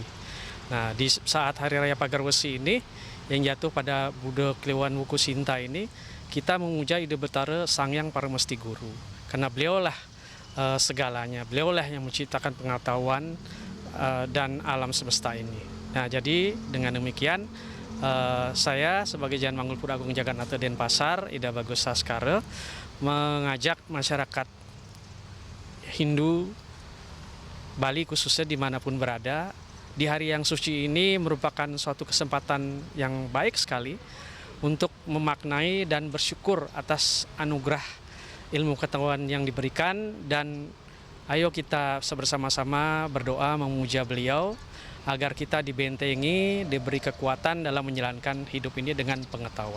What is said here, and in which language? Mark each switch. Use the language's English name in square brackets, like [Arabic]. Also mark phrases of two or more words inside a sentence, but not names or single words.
[Indonesian] Nah, di saat Hari Raya Pagerwesi ini yang jatuh pada Buddha Kliwon Wukusinta ini, kita memuja Ida Betara Sang Hyang Paramesti Guru, karena beliaulah segalanya, beliaulah yang menciptakan pengetahuan dan alam semesta ini. Nah, jadi dengan demikian saya sebagai Jan Manggul Pura Agung Jagatnata Denpasar, Ida Bagus Saskara, mengajak masyarakat Hindu Bali khususnya dimanapun berada, di hari yang suci ini merupakan suatu kesempatan yang baik sekali untuk memaknai dan bersyukur atas anugerah ilmu pengetahuan yang diberikan, dan ayo kita bersama-sama berdoa memuja beliau agar kita dibentengi, diberi kekuatan dalam menjalankan hidup ini dengan pengetahuan.